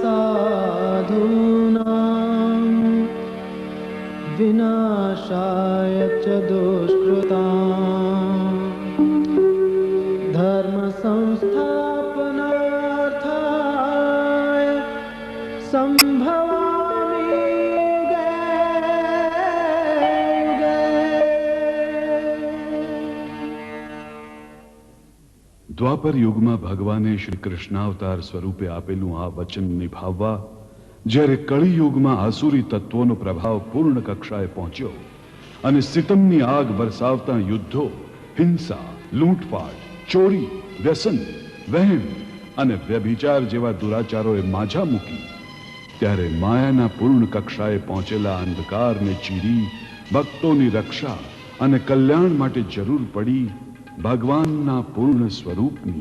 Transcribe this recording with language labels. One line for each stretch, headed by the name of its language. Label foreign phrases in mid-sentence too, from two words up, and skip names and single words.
Sanskrit: साधूनां विनाशाय च दुष्कृतां धर्म संस्थापनार्थाय संभवामि युगे युगे।
Gujarati: દ્વાપર યુગમાં ભગવાને શ્રી કૃષ્ણાવતાર સ્વરૂપે આપેલું આ વચન નિભાવવા જ્યારે કળિયુગમાં આસુરી તત્વોનો પ્રભાવ પૂર્ણ કક્ષાએ પહોંચ્યો અને સિતમની આગ વરસાવતા યુદ્ધો, હિંસા, લૂંટફાટ, ચોરી, વ્યસન, વહેમ અને વ્યભિચાર જેવા દુરાચારોએ માઝા મૂકી, ત્યારે માયાના પૂર્ણ કક્ષાએ પહોંચેલા અંધકારને ચીરી ભક્તોની રક્ષા અને કલ્યાણ માટે જરૂર પડી ભગવાનના પૂર્ણ સ્વરૂપની.